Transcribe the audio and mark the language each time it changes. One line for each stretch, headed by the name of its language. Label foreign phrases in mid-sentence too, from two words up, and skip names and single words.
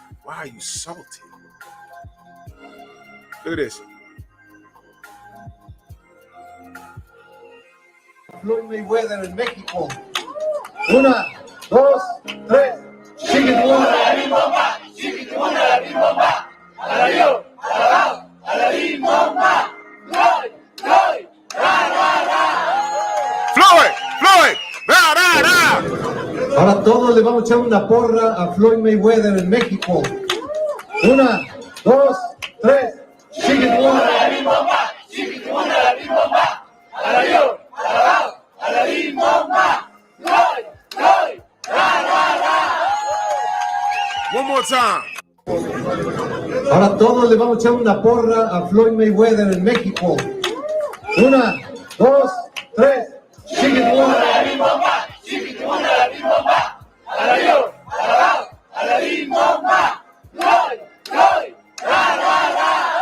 English: Why are you salty? Look at this.
Spanish: Floyd Mayweather en México. 1, 2, 3. Chiquitibumba, la bimbomba. Chiquitibumba, la bimbomba. A la yo, a la bao, a la bimbomba. Floyd, Floyd, ra, ra, ra. Floyd, Floyd, ra, ra, ra. Ahora todos le vamos a echar una porra a Floyd Mayweather en México. 1, 2, 3. Chiquitibumba, la bimbomba. Chiquitibumba, la bimbomba. A la yo, a la bao, a la bimbomba. Floyd, Floyd, ra, ra, ra.
English: One more time.
Spanish: Ahora todos le vamos a echar una porra a Floyd Mayweather en México. 1, 2, 3. Chiquitibumba, la bimbomba. Chiquitibumba, la bimbomba. A la yo, a la bao, a la bimbomba. Floyd, Floyd, ra, ra, ra.